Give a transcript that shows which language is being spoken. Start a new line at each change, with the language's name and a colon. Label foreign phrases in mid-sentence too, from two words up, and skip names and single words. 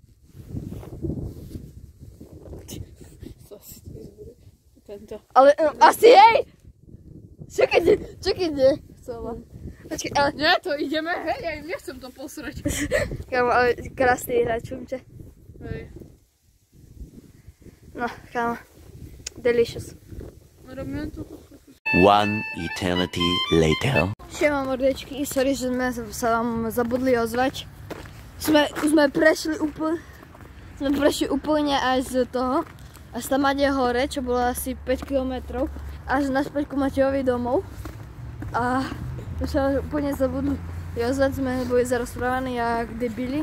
Slovak: Ale asi hej! Čakaj, nie. Počkaj, ale... Nie, to ideme, hej, ja nechcem to posrať. Kámo, ale krásny hráč, čumče. Hej. No, kámo. Delicious. Robíme to.
English: One eternity later.
Slovak: Šema mordečky, sorry, že sme sa vám zabudli ozvať. Sme prešli úplne až z toho, až tam Made hore, čo bolo asi 5 km, až naspäť ku Matejovi domov. A už sa úplne zabudli ozvať, sme boli zarozprávaní jak debili.